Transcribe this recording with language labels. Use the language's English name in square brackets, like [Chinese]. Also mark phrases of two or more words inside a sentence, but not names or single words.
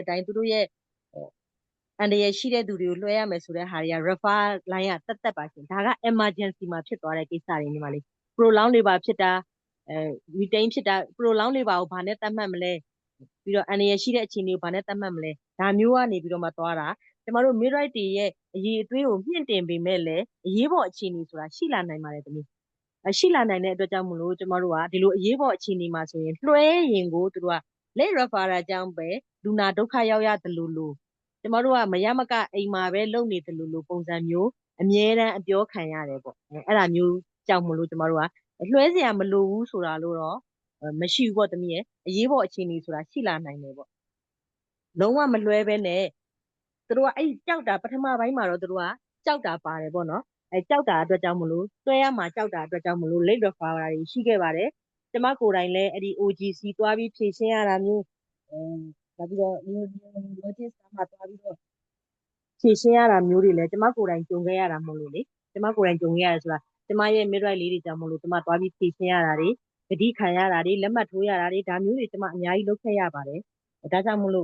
[Burmese] တိုင်းသူတို့ရဲ့အန္တရာယ်ရှိတဲ့သူတွေကိုလွှဲရမယ်ဆိုတဲ့ဟာတွေက [English] refer line [Burmese] ကတက်ပါရှင်ဒါက emergency မှာဖြစ်သွားတဲ့ကိစ္စတွေညီမလေး [English] prolong labor [Burmese] ဖြစ်တာretain ဖြစ်တာ [English] prolong labor [Burmese] ကိုဘာနဲ့သတ်မှတ်မလဲပြီးတော့အန္တရာယ်ရှိတဲ့အခြေအနေကိုဘာနဲ့သတ်မှတ်မလဲဒါမျိုးကနေပြီးတော့မှသွားတာကျမတို့ midwife တွေရဲ့အရေးအသွေးကိုမြင့်တင်ပေမဲ့လည်းအရေးပေါ်အခြေအနေဆိုတာရှိလာနိုင်ပါတယ်တမီးရှိလာနိုင်တဲ့အတွက် ကြောင့်မလို့ကျမတို့ကဒီလိုအရေးပေါ်အခြေအနေမှာဆိုရင်လွှဲရင်ကိုသူတို့က [English] late referral [Burmese] အကြောင်းပဲလူနာဒုက္ခရောက်ရတယ်လို့ကျမတို့ကမရမကအိမ်မှာပဲလုပ်နေတယ်လို့ပုံစံမျိုးအမြဲတမ်းအပြောခံရတယ်ပေါ့အဲ့ဒါမျိုးကြောင့်မလို့ကျမတို့ကလွှဲစရာမလိုဘူးဆိုတာလို့တော့မရှိဘူးပေါ့တမီးရဲ့အရေးပေါ်အခြေအနေဆိုတာရှိလာနိုင်တယ်ပေါ့လုံးဝမလွှဲပဲနဲ့သူတို့ကအဲ့ ကြောက်တာပထမပိုင်းမှာတော့သူတို့ကကြောက်တာပါတယ်ပေါ့နော်ကြောက်တာအတွက်ကြောင့်မလို့တွဲရမှာကြောက်တာအတွက်ကြောင့်မလို့ [English] late referral [Burmese] တွေရှိခဲ့ပါတယ်ကျမကိုယ်တိုင်လည်းအဲ့ဒီ OGC သွားပြီးဖြည့်ရှင်းရတာမျိုးနောက်ပြီးတော့ logistics မှာသွားပြီးတော့ဖြည့်ရှင်းရတာမျိုးတွေလည်းကျမကိုယ်တိုင်ကြုံခဲ့ရတာမဟုတ်လို့လေကျမကိုယ်တိုင်ကြုံခဲ့ရတယ်ဆိုတာကျမရဲ့ midwife လေးတွေကြောင့်မလို့ကျမသွား ပြီးဖြည့်ရှင်းရတာတွေဂတိခံရတာတွေလက်မှတ်ထိုးရတာတွေဒါမျိုးတွေကျမအများကြီးလုပ်ခဲ့ရပါတယ်ဒါကြောင့်မလို့